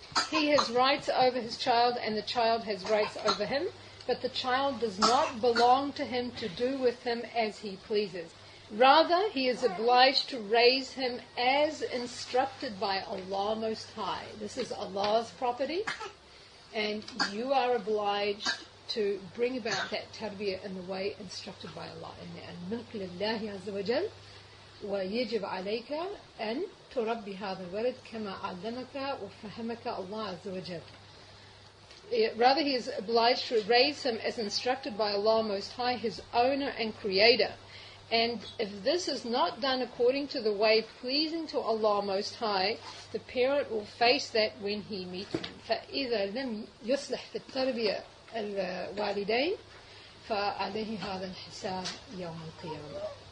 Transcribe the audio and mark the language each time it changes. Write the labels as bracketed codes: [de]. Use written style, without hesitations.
[en] He has rights over his child and the child has rights over him, but the child does not belong to him to do with him as he pleases. Rather, he is obliged to raise him as instructed by Allah Most High. This is Allah's property, and you are obliged to bring about that tarbiyya in the way instructed by Allah. [ar] الملك لله عز وجل ويجب عليك أن تربي هذا الولد كما علمك وفهمك الله عز وجل. [en] Rather, he is obliged to raise him as instructed by Allah Most High, his owner and creator. And if this is not done according to the way pleasing to Allah Most High, the parent will face that when he meets him. [ar] فَإِذَا لَمْ يُصْلِحْ فِي التَّرْبِيَةِ الْوَالِدَيْنِ فَعَلَيْهِ هَذَا الْحِسَابِ يَوْمَ الْقِيَامَةِ.